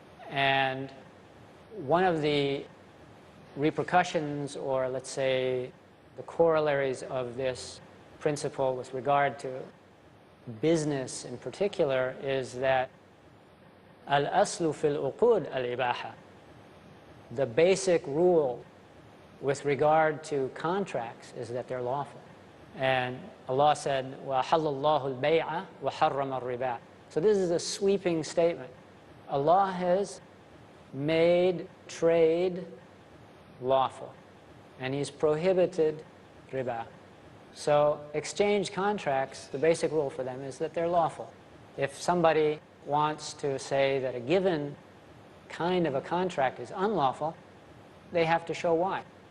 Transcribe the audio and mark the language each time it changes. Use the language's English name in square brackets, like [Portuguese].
[English] And one of the repercussions, or let's say the corollaries of this principle with regard to business in particular, is that [Arabic] al-aslu fil uqud al-ibaha. [English] The basic rule with regard to contracts is that they're lawful. And Allah said, [Arabic] وَأَحَلَّ اللَّهُ الْبَيْعَ وَحَرَّمَ الرِّبَا. [English] So this is a sweeping statement. Allah has made trade lawful, and He's prohibited riba. So exchange contracts, the basic rule for them is that they're lawful. If somebody wants to say that a given kind of a contract is unlawful, they have to show why.